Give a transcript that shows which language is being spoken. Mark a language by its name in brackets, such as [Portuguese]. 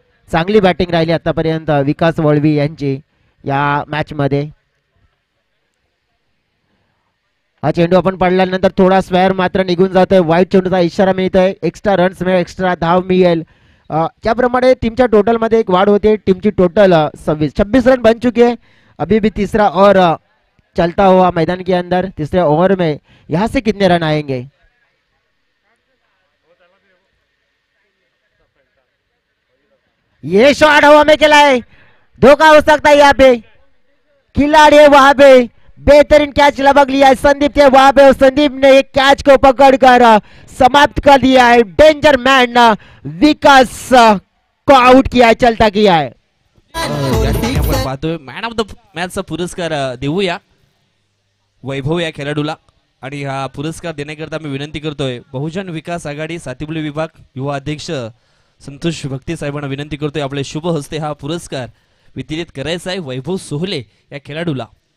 [Marathi] चांगली बॅटिंग राहिली आतापर्यंत विकास वळवी यांची या मॅच मध्ये. हा चेंडू आपण पडल्यानंतर थोडा स्क्वेअर मात्र निघून जातोय. वाईट चेंडूचा इशारा मिळतोय. एक्स्ट्रा रन्स मिळेल, एक्स्ट्रा धाव मिळेल. त्याप्रमाणे टीमच्या टोटल मध्ये एक वाढ होते. [Hindi] टीमची टोटल 26 रन बन चुकी है. अभी भी तीसरा और चलता हुआ मैदान के अंदर. तीसरे ओवर में यहाँ से कितने रन आएंगे? ये शॉट हवा में खेला है. धोखा हो सकता है यहाँ पे. खिलाड़ी है वहां पे. बेहतरीन कैच लपक लिया है संदीप के वहां पे. संदीप ने एक कैच को पकड़कर समाप्त कर दिया है. डेंजर मैन विकास को आउट किया है, चलता किया है. [Marathi] आपण पाहतोय मॅन ऑफ द मॅचचा पुरस्कार देऊया वैभव या खेळाडूला. आणि हा पुरस्कार देण्याकरता मी विनंती करतोय बहुजन विकास आघाडी सातिबुली विभाग युवा अध्यक्ष संतोष भक्ती साहेबांना विनंती करतोय आपले शुभ हस्ते हा पुरस्कार वितरित करायचा आहे वैभव सोहले या खेळाडूला.